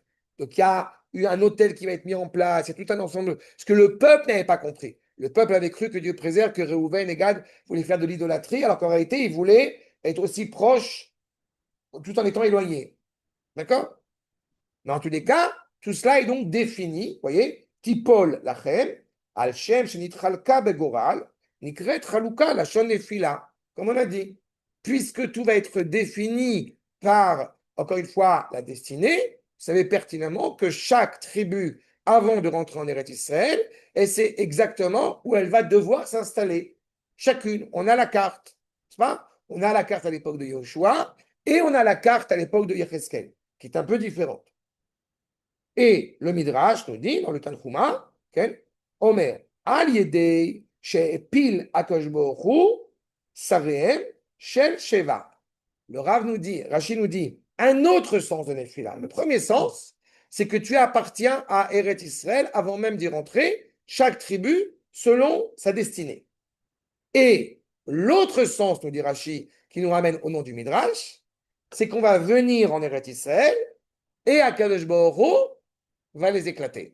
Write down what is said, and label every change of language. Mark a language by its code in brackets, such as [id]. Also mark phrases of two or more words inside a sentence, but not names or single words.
[fr] Donc il y a eu un hôtel qui va être mis en place, il y a tout un ensemble. Ce que le peuple n'avait pas compris. Le peuple avait cru que Dieu préserve, que Réhouven et Gad voulaient faire de l'idolâtrie, alors qu'en réalité, ils voulaient être aussi proches tout en étant éloignés. D'accord? Mais en tous les cas, tout cela est donc défini, vous voyez, [he] תיפול לכם על שם שנתחלקה בגורל נקראת חלוקה לשון נפילה, [fr] comme on a dit. Puisque tout va être défini par, encore une fois, la destinée, vous savez pertinemment que chaque tribu, avant de rentrer en Eretz Israël, elle sait exactement où elle va devoir s'installer. Chacune, on a la carte, n'est-ce pas? On a la carte à l'époque de Yoshua et on a la carte à l'époque de Yecheskel, qui est un peu différente. Et le Midrash nous dit dans le Tanchuma, [he] אומר על ידי שהפיל הקדוש ברוך הוא שריהם של שבעה. [fr] Le Rav nous dit, Rashi nous dit, un autre sens de Nefila. Le premier sens, c'est que tu appartiens à Eretz Israël avant même d'y rentrer, chaque tribu selon sa destinée. Et l'autre sens, nous dit Rashi, qui nous ramène au nom du Midrash, c'est qu'on va venir en Eretz Israël et Akadosh Baruch Hu va les éclater.